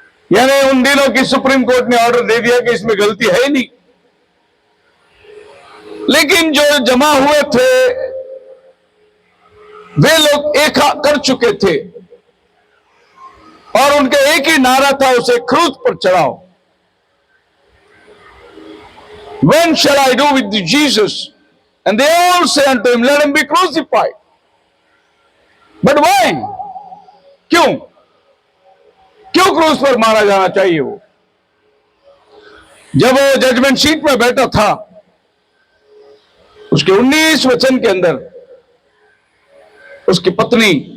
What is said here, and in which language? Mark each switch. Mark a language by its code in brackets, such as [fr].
[hi] यानी उन दिनों की सुप्रीम कोर्ट ने ऑर्डर दे दिया कि इसमें गलती है नहीं, लेकिन जो जमा हुए थे वे लोग एक कर चुके थे और उनका एक ही नारा था, उसे क्रूस पर चढ़ाओ। [en] When shall I do with Jesus? And they all say unto him, Let him be crucified. But why? [hi] क्यों क्रूस पर मारा जाना चाहिए? वो जब वो जजमेंट सीट में बैठा था, उसके 19 वचन के अंदर उसकी पत्नी